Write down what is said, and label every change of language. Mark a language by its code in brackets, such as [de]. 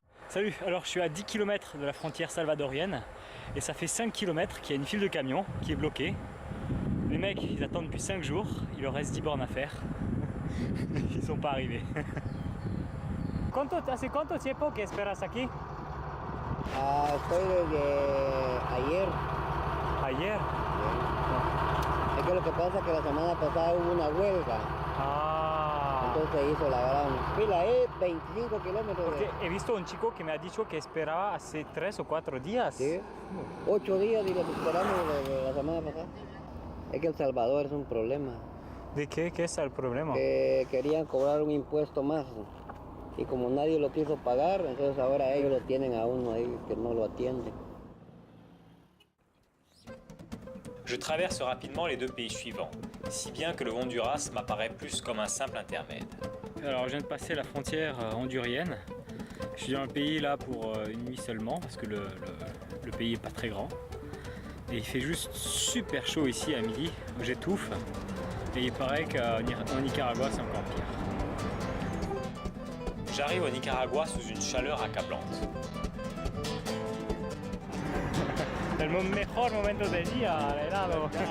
[fr] Salut, alors je suis à 10 km de la frontière salvadorienne et ça fait 5 km qu'il y a une file de camions qui est bloquée. Les mecs ils attendent depuis 5 jours, il leur reste 10 bornes à faire. Ils sont pas arrivés. [es] ¿Hace cuánto tiempo que esperas aquí? Estoy desde ayer. Ayer. Es que lo que pasa es que la semana pasada hubo una huelga. Ah. Entonces se hizo la gran fila, 25 kilómetros. Porque he visto un chico que me ha dicho que esperaba hace 3 o 4 días. Sí, 8 días y lo que esperamos de la semana pasada. Es que El Salvador es un problema. ¿De qué? ¿Qué es el problema? Que querían cobrar un impuesto más. Y como nadie lo quiso pagar, entonces ahora ellos lo tienen a uno ahí que no lo atiende. [fr] Je traverse rapidement les deux pays suivants, si bien que le Honduras m'apparaît plus comme un simple intermède. Alors je viens de passer la frontière hondurienne. Je suis dans le pays là pour une nuit seulement parce que le pays est pas très grand. Et il fait juste super chaud ici à midi, j'étouffe. Et il paraît qu'en Nicaragua c'est encore pire. J'arrive au Nicaragua sous une chaleur accablante. [es] El mejor momento del día, el helado.